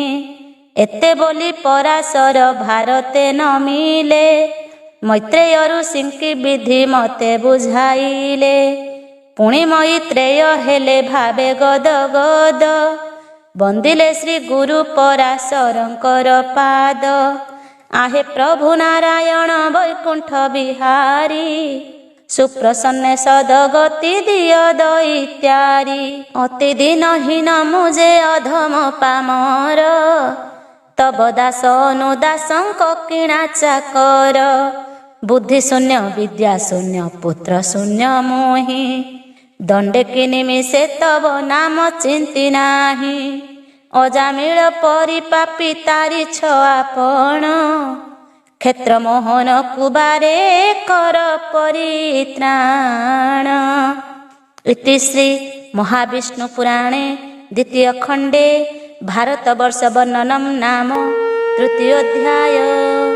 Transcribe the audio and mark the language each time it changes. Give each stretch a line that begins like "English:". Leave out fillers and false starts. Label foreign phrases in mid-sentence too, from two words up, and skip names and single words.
Odia: ଏତେ ବୋଲି ପରାଶର ଭାରତେ ନ ମିଲେ ମୈତ୍ରେୟ ଋଷିଙ୍କି ବିଧି ମତେ ବୁଝାଇଲେ। ପୁଣି ମୈତ୍ରେୟ ହେଲେ ଭାବେ ଗଦ ଗଦ ବନ୍ଦିଲେ ଶ୍ରୀ ଗୁରୁ ପରାଶରଙ୍କର ପାଦ। ଆହେ ପ୍ରଭୁ ନାରାୟଣ ବୈକୁଣ୍ଠ ବିହାରୀ ସୁପ୍ରସନ୍ନେ ସଦଗତି ଦିଅ ଦୈତ୍ୟାରି। ଅତି ଦୀନହୀନ ମୁଝେ ଅଧମ ପାମର ତବ ଦାସ ଅନୁଦାସଙ୍କ କିଣା ଚାକର। ବୁଦ୍ଧି ଶୂନ୍ୟ ବିଦ୍ୟା ଶୂନ୍ୟ ପୁତ୍ର ଶୂନ୍ୟ ମୋହି ଦଣ୍ଡେ କି ନିମିଷେ ତବ ନାମ ଚିନ୍ତି ନାହିଁ। ଅଜାମିଳ ପରିପାପୀ ତାରି ଛ ଆପଣ କ୍ଷେତ୍ର ମୋହନ କୁବାରେ କର ପରିତ୍ରାଣ। ଇତି ଶ୍ରୀ ମହାବିଷ୍ଣୁ ପୁରାଣେ ଦ୍ୱିତୀୟ ଖଣ୍ଡେ ଭାରତବର୍ଷ ବର୍ଣ୍ଣନମ ନାମ ତୃତୀୟୋଧ୍ୟାୟ।